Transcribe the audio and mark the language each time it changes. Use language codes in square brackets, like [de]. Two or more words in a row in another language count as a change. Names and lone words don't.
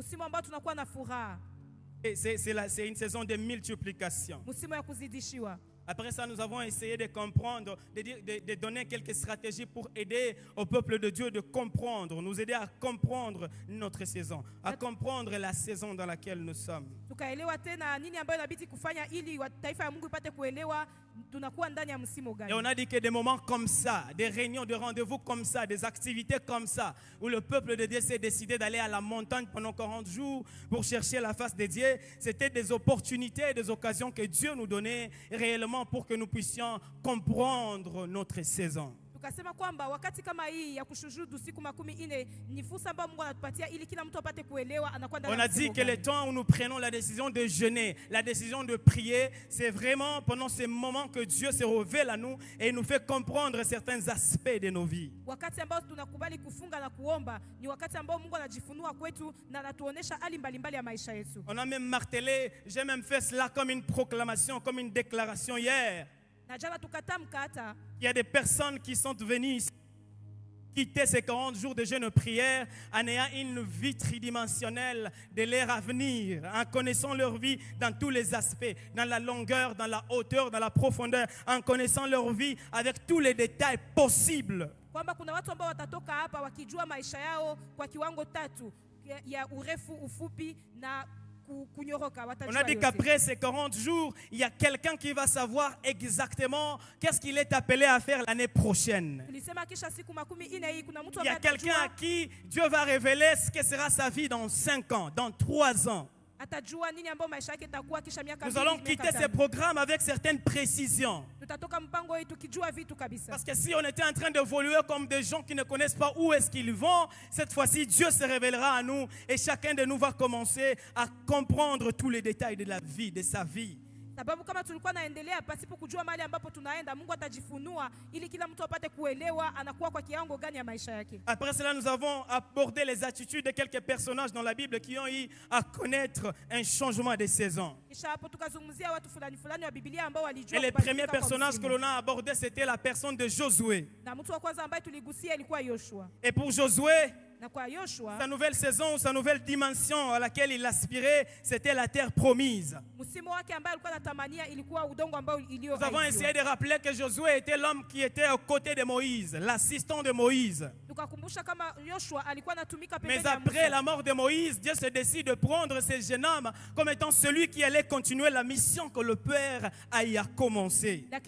[fr] Et c'est une saison de multiplication. Après ça, nous avons essayé de comprendre, de donner quelques stratégies pour aider au peuple de Dieu de comprendre, nous aider à comprendre notre saison, à comprendre la saison dans laquelle nous sommes. [sw] Tukaelewa tena nini ambayo inabidi kufanya ili taifa ya Mungu ipate kuelewa tunakuwa ndani ya msimu gani. [fr] Et on a dit que des moments comme ça, des réunions de rendez-vous comme ça, des activités comme ça, où le peuple de Dieu s'est décidé d'aller à la montagne pendant 40 jours pour chercher la face de Dieu, c'était des opportunités, des occasions que Dieu nous donnait réellement pour que nous puissions comprendre notre saison. [sw] Tukasema kwamba wakati kama hii ya kushuhudu siku 40 ni fursa ambayo Mungu anatupatia ili kila mtu apate kuelewa anakwenda. [fr] On a dit que le temps où nous prenons la décision de jeûner, la décision de prier, c'est vraiment pendant ces moments que Dieu se révèle à nous et nous fait comprendre certains aspects de nos vies. [sw] Wakati ambao tunakubali kufunga na kuomba ni wakati ambao Mungu anajifunua kwetu na anatuonesha hali mbalimbali ya maisha yetu. [fr] On a même martelé, j'ai même fait cela comme une proclamation, comme une déclaration hier. Il y a des personnes qui sont venues ici, quitter ces 40 jours de jeûne et prière en ayant une vie tridimensionnelle de leur avenir, en connaissant leur vie dans tous les aspects, dans la longueur, dans la hauteur, dans la profondeur, en connaissant leur vie avec tous les détails possibles. [sw] Kwamba kuna watu ambao watatoka hapa wakijua maisha yao kwa kiwango tatu ya urefu, ufupi na [fr] on a dit qu'après ces 40 jours, il y a quelqu'un qui va savoir exactement qu'est-ce qu'il est appelé à faire l'année prochaine. Il y a quelqu'un à qui Dieu va révéler ce que sera sa vie dans 5 ans, dans 3 ans. Nous allons quitter ces programmes avec certaines précisions. Parce que si on était en train d'évoluer comme des gens qui ne connaissent pas où est-ce qu'ils vont, cette fois-ci, Dieu se révélera à nous et chacun de nous va commencer à comprendre tous les détails de la vie, de sa vie. [sw] Sababu kama tulikuwa naendelea pasipo kujua mahali ambapo tunaenda, Mungu atajifunua ili kila mtu apate kuelewa anakuwa kwa kiwango gani ya maisha yake. [fr] Après cela, nous avons abordé les attitudes de quelques personnages dans la Bible qui ont eu à connaître un changement de saison. [sw] Kisha hapo tukazungumzia watu fulani fulani wa Biblia ambao walijua. [fr] Et le premier personnage que l'on a abordé, c'était la personne de Josué. [sw] Na mtu wa kwanza ambaye tuligusia ilikuwa Yoshua. [fr] Et pour Josué, sa nouvelle saison, sa nouvelle dimension à laquelle il aspirait, c'était la terre promise. Nous avons essayé de rappeler que Josué était l'homme qui était aux côtés de Moïse, l'assistant de Moïse. Mais après la mort de Moïse, Dieu se décide de prendre ce jeune homme comme étant celui qui allait continuer la mission que le Père a commencé.